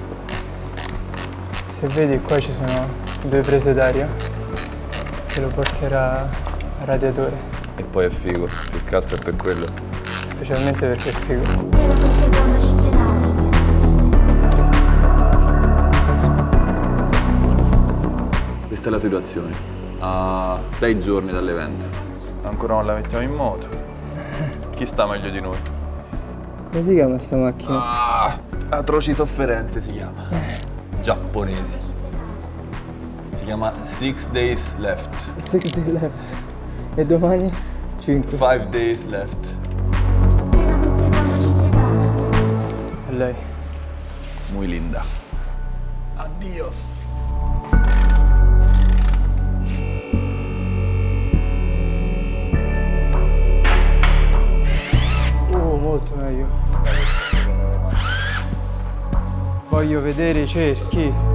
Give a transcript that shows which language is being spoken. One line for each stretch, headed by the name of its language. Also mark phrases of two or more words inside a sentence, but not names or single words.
Italian: Se vedi qua ci sono 2 prese d'aria che lo porterà al radiatore, E poi è figo, più che altro è per quello. specialmente perché è figo.
Japanese: 目の時計が走ってた
Italian: Questa è la situazione. A 6 giorni dall'evento. Ancora non la mettiamo in moto. Chi sta meglio di noi? Come si chiama sta macchina? Atroci sofferenze si chiama. Giapponesi. Si chiama 6 Days Left. 6 day left. E domani 5. 5 Days Left.
Japanese: 目の時計が走ってた
Italian: E lei?
Spanish: Muy linda. Adios.
Italian: Molto meglio. Voglio vedere i cerchi.